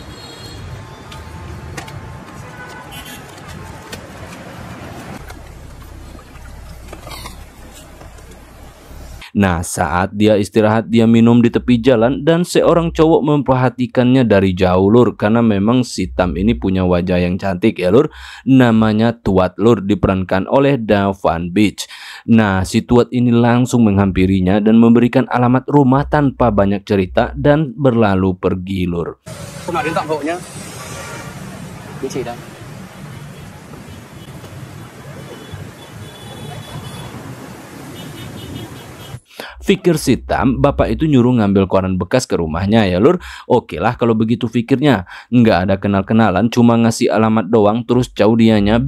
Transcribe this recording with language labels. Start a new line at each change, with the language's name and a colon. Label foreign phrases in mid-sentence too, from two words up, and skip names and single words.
Indonesian: Nah saat dia istirahat, dia minum di tepi jalan dan seorang cowok memperhatikannya dari jauh lur, karena memang si Tam ini punya wajah yang cantik ya lur. Namanya Tuat lur, diperankan oleh Da Van Beach. Nah si Tuat ini langsung menghampirinya dan memberikan alamat rumah tanpa banyak cerita dan berlalu pergi lur.
Vietnamese: Hôm nào đến tặng hộ nhá. Địa chỉ đâu?
Indonesian: Pikir si Tam, bapak itu nyuruh ngambil koran bekas ke rumahnya ya lur. Oke lah kalau begitu pikirnya. Nggak ada kenal-kenalan, cuma ngasih alamat doang, terus jauh dianya.